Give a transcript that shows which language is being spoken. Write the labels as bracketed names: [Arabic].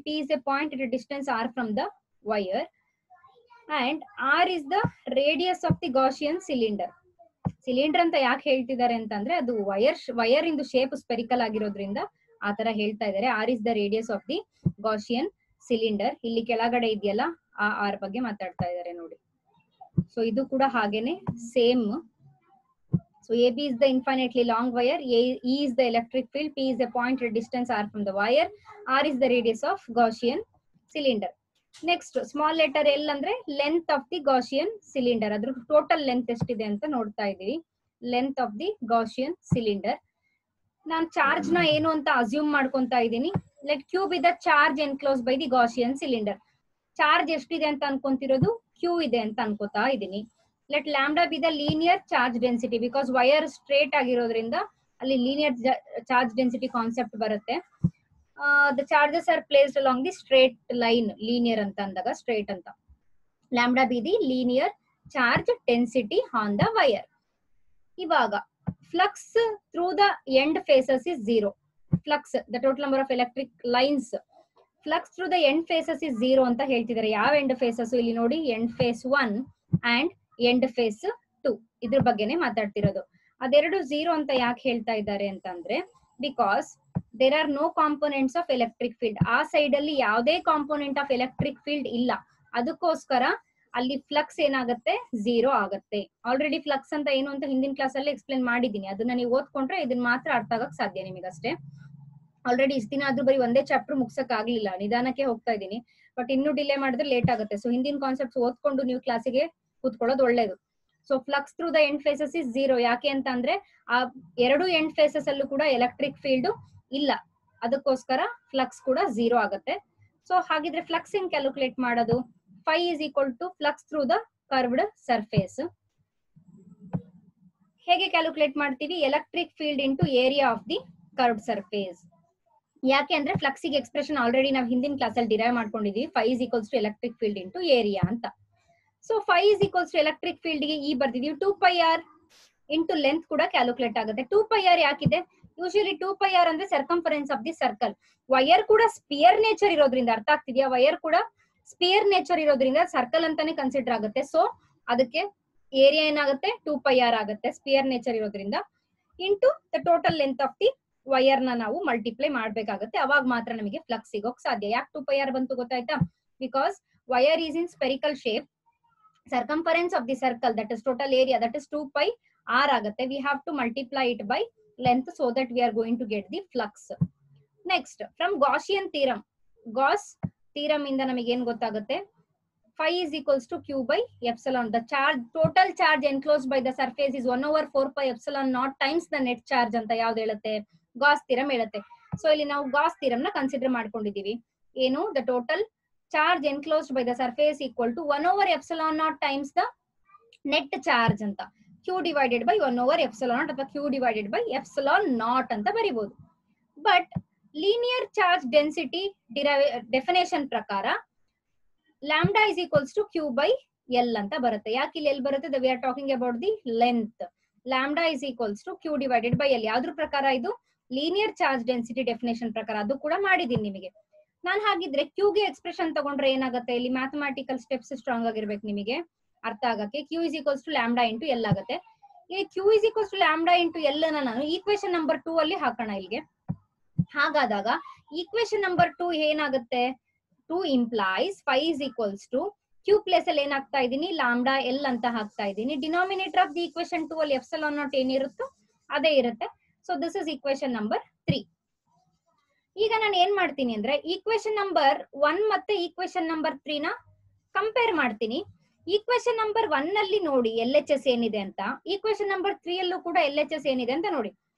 [English] P is a point at a distance R from the wire and R is the radius of the Gaussian cylinder. [Kannada] Cylinder ಅಂತ ಯಾಕೆ ಹೇಳ್ತಿದ್ದಾರೆ ಅಂತಂದ್ರೆ, ಅದು wire ಇಂದು shape spherical ಆಗಿರೋದ್ರಿಂದ ಆತರ ಹೇಳ್ತಾ ಇದ್ದಾರೆ. [English] R is the radius of the Gaussian cylinder. [Kannada] ಇಲ್ಲಿ ಕೆಳಗಡೆ ಇದೆಯಲ್ಲ, ಆ ಆರ್ ಬಗ್ಗೆ ಮಾತಾಡ್ತಾ ಇದ್ದಾರೆ ನೋಡಿ. ಸೊ ಇದು ಕೂಡ ಹಾಗೇನೆ same. [English] So AB is the infinitely long wire, E is the electric field, P is a point at distance R from the wire, R is the radius of Gaussian cylinder. [Kannada] Next small letter L ಅಂದ್ರೆ [English] Length of the Gaussian cylinder. [Kannada] ಅದ್ರ total length ಎಷ್ಟಿದೆ ಅಂತ ನೋಡ್ತಾ ಇದೀವಿ. [English] Length of the Gaussian cylinder. [Kannada] ನಾನು charge ನ ಏನು ಅಂತ ಅಸ್ಯೂಮ್ ಮಾಡ್ಕೊಂತಾ ಇದ್ದೀನಿ. [English] Let Q be the charge enclose by the Gaussian cylinder. [Kannada] Charge ಎಷ್ಟಿದೆ ಅಂತ ಅನ್ಕೊಂತಿರೋದು, Q ಇದೆ ಅಂತ ಅನ್ಕೋತಾ ಇದ್ದೀನಿ. [English] let lambda be the linear charge density, [Kannada] because wire straight ಆಗಿರೋದ್ರಿಂದ ಅಲ್ಲಿ ಲೀನಿಯರ್ ಚಾರ್ಜ್ ಡೆನ್ಸಿಟಿ ಕಾನ್ಸೆಪ್ಟ್ ಬರುತ್ತೆ. [English] The charges are placed along the straight line, linear ಅಂತ ಅಂದಾಗ straight ಅಂತ. Lambda be the linear charge density on the wire. ಇವಾಗ flux through the end faces is 0. Flux, the total number of electric lines. Flux through the end faces is 0 [Kannada] ಅಂತ ಹೇಳ್ತಿದ್ದಾರೆ. ಯಾವ end faces ಇಲ್ಲಿ ನೋಡಿ, end face 1 and end face 2. ಇದ್ರ ಬಗ್ಗೆನೇ ಮಾತಾಡ್ತಿರೋದು. ಅದೆರಡು 0 ಅಂತ ಯಾಕೆ ಹೇಳ್ತಾ ಇದ್ದಾರೆ ಅಂತಂದ್ರೆ, because [English] there are no components of electric field. [Kannada] ಆ ಸೈಡ್ ಅಲ್ಲಿ ಯಾವುದೇ ಕಾಂಪೋನೆಂಟ್ ಆಫ್ ಎಲೆಕ್ಟ್ರಿಕ್ ಫೀಲ್ಡ್ ಇಲ್ಲ. ಅದಕ್ಕೋಸ್ಕರ ಅಲ್ಲಿ ಫ್ಲಕ್ಸ್ ಏನಾಗುತ್ತೆ, 0 ಆಗುತ್ತೆ. ಆಲ್ರೆಡಿ ಫ್ಲಕ್ಸ್ ಅಂತ ಏನು ಅಂತ ಹಿಂದಿನ ಕ್ಲಾಸ್ ಅಲ್ಲಿ ಎಕ್ಸ್ಪ್ಲೇನ್ ಮಾಡಿದೀನಿ. ಅದನ್ನ ನೀವು ಓದ್ಕೊಂಡ್ರೆ ಇದನ್ನ ಮಾತ್ರ ಅರ್ಥ ಆಗಕ್ ಸಾಧ್ಯ ನಿಮಗಷ್ಟೇ. ಆಲ್ರೆಡಿ ಇಷ್ಟ ದಿನ ಆದ್ರೂ ಬರೀ ಒಂದೇ ಚಾಪ್ಟರ್ ಮುಗ್ಸಕ್ ಆಗ್ಲಿಲ್ಲ, ನಿಧಾನಕ್ಕೆ ಹೋಗ್ತಾ ಇದೀನಿ. ಬಟ್ ಇನ್ನೂ ಡಿಲೇ ಮಾಡಿದ್ರೆ ಲೇಟ್ ಆಗುತ್ತೆ. ಸೊ ಹಿಂದಿನ ಕಾನ್ಸೆಪ್ಟ್ಸ್ ಓದ್ಕೊಂಡು ನೀವು ಕ್ಲಾಸಿಗೆ ಕೂತ್ಕೊಳ್ಳೋದು ಒಳ್ಳೇದು. So flux through the end phases is 0. ಯಾಕೆ ಅಂತ ಅಂದ್ರೆ ಆ ಎರಡು ಎಂಡ್ ಫೇಸಸ್ ಅಲ್ಲೂ ಕೂಡ ಎಲೆಕ್ಟ್ರಿಕ್ ಫೀಲ್ಡ್ ಇಲ್ಲ, ಅದಕ್ಕೋಸ್ಕರ ಫ್ಲಕ್ಸ್ ಕೂಡ 0 ಆಗುತ್ತೆ. ಸೊ ಹಾಗಿದ್ರೆ ಫ್ಲಕ್ಸ್ ಹೆಂಗ್ ಕ್ಯಾಲ್ಕುಲೇಟ್ ಮಾಡೋದು? [English] Phi is equal to flux through the curved surface. [Kannada] ಹೇಗೆ ಕ್ಯಾಲ್ಕುಲೇಟ್ ಮಾಡ್ತೀವಿ? Electric field into area of the curved surface. ಯಾಕೆ ಅಂದ್ರೆ ಫ್ಲಕ್ಸ್ ಗೆ ಎಕ್ಸ್ಪ್ರೆಷನ್ ಆಲ್ರೆಡಿ ನಾವು ಹಿಂದಿನ ಕ್ಲಾಸ್ ಅಲ್ಲಿ derive ಮಾಡ್ಕೊಂಡಿದೀವಿ. [English] Phi is equals to electric field into area ಅಂತ. So Phi is equals to electric field ಗೆ E ಬರ್ದಿದೀವಿ. [Kannada] 2πr ಇಂಟು ಲೆಂತ್ ಕೂಡ calculate ಆಗುತ್ತೆ. 2πr ಯಾಕಿದೆ? ಯೂಶಲಿ 2πr ಅಂದ್ರೆ circumference of the circle. Wire ಕೂಡ spear nature ಇರೋದ್ರಿಂದ, ಅರ್ಥ ಆಗ್ತಿದ್ಯಾ? Wire ಕೂಡ ಸ್ಪಿಯರ್ ನೇಚರ್ ಇರೋದ್ರಿಂದ ಸರ್ಕಲ್ ಅಂತಾನೆ ಕನ್ಸಿಡರ್ ಆಗುತ್ತೆ. ಸೊ ಅದಕ್ಕೆ ಏರಿಯಾ ಏನಾಗುತ್ತೆ, 2πr ಆಗುತ್ತೆ, ಸ್ಪಿಯರ್ ನೇಚರ್ ಇರೋದ್ರಿಂದ, into the total length of the wire ನ ನಾವು ಮಲ್ಟಿಪ್ಲೈ ಮಾಡ್ಬೇಕಾಗುತ್ತೆ, ಅವಾಗ ಮಾತ್ರ ನಮಗೆ ಫ್ಲಕ್ಸ್ ಸಿಗೋಕ್ ಸಾಧ್ಯ. ಯಾಕೆ 2πr ಬಂತು ಗೊತ್ತಾಯ್ತಾ? [English] Because wire is in spherical shape, circumference of the circle, that is total area, that is 2πr ಆಗುತ್ತೆ. We have to multiply it by length so that we are going to get the flux. Next, from Gaussian theorem, Gauss theorem [Kannada] ಇಂದ ನಮಗೆ ಏನ್ ಗೊತ್ತಾಗುತ್ತೆ? [English] phi is equals to q by epsilon. The charge, total charge enclosed by the surface is 1/4π epsilon naught times the net charge [Kannada] ಅಂತ ಯಾವ್ದು ಹೇಳುತ್ತೆ? [English] Gauss theorem ಹೇಳುತ್ತೆ. [Kannada] So ಇಲ್ಲಿ ನಾವು Gauss theorem ನ ಕನ್ಸಿಡರ್ ಮಾಡ್ಕೊಂಡಿದೀವಿ. [English] ಏನು? The total charge enclosed by the surface equal to 1/epsilon naught times the net charge ಅಂತ, q divided by 1/epsilon naught ಅಥವಾ q divided by epsilon naught ಅಂತ ಬರಿಬಹುದು. [Kannada] But linear charge density definition ಪ್ರಕಾರ lambda is equals to q by l ಅಂತ ಬರುತ್ತೆ. ಯಾಕೆ ಇಲ್ಲಿ L ಬರುತ್ತೆ? [English] We are talking about the length. Lambda is equals to q divided by l. [Kannada] ಯಾವ್ದ್ರ ಪ್ರಕಾರ ಇದು? linear charge density definition ಪ್ರಕಾರ. ಅದು ಕೂಡ ಮಾಡಿದೀನಿ ನಿಮಗೆ. ನಾನು ಹಾಗಿದ್ರೆ q ಗೆ ಎಕ್ಸ್ಪ್ರೆಷನ್ ತಗೊಂಡ್ರೆ ಏನಾಗುತ್ತೆ? ಇಲ್ಲಿ ಮ್ಯಾಥಮೆಟಿಕಲ್ ಸ್ಟೆಪ್ಸ್ ಸ್ಟ್ರಾಂಗ್ ಆಗಿರ್ಬೇಕು ನಿಮಗೆ ಅರ್ಥ ಆಗಕ್ಕೆ. [English] q is equals to lambda into l ಆಗುತ್ತೆ. [Kannada] ಇಲ್ಲಿ q is equals to lambda into l ಅನ್ನ ನಾನು ಈಕ್ವೇಶನ್ ನಂಬರ್ 2 ಅಲ್ಲಿ ಹಾಕೋಣ ಇಲ್ಲಿಗೆ. ಹಾಗಾದಾಗ ಈಕ್ವೇಶನ್ ನಂಬರ್ 2 ಏನಾಗುತ್ತೆ? [English] 2 implies phi is equals to q place [Kannada] ಅಲ್ಲಿ ಏನಾಗ್ತಾ ಇದೀನಿ? ಲ್ಯಾಂಬ್ಡಾ ಎಲ್ ಅಂತ ಹಾಕ್ತಾ ಇದೀನಿ. ಡಿನಾಮಿನೇಟರ್ ಆಫ್ ದಿ ಈಕ್ವೇಶನ್ 2 ಅಲ್ಲಿ ಎಪ್ಸಿಲಾನ್ ನಾಟ್ ಏನಿರುತ್ತೋ ಅದೇ ಇರುತ್ತೆ. [English] So this is equation number 3. [Kannada] ಈಗ ನಾನು ಏನ್ ಮಾಡ್ತೀನಿ ಅಂದ್ರೆ ಈಕ್ವೇಶನ್ ನಂಬರ್ 1 ಮತ್ತೆ ಈಕ್ವೇಶನ್ ನಂಬರ್ 3 ನ ಕಂಪೇರ್ ಮಾಡ್ತೀನಿ. ಈಕ್ವೇಶನ್ ನಂಬರ್ 1 ಅಲ್ಲಿ ನೋಡಿ ಎಲ್ ಎಚ್ ಎಸ್ ಏನಿದೆ ಅಂತ, ಈಕ್ವೇಶನ್ ನಂಬರ್ 3 ಅಲ್ಲೂ ಕೂಡ ಎಲ್ ಎಚ್ ಎಸ್ ಏನಿದೆ ಅಂತ ನೋಡಿ.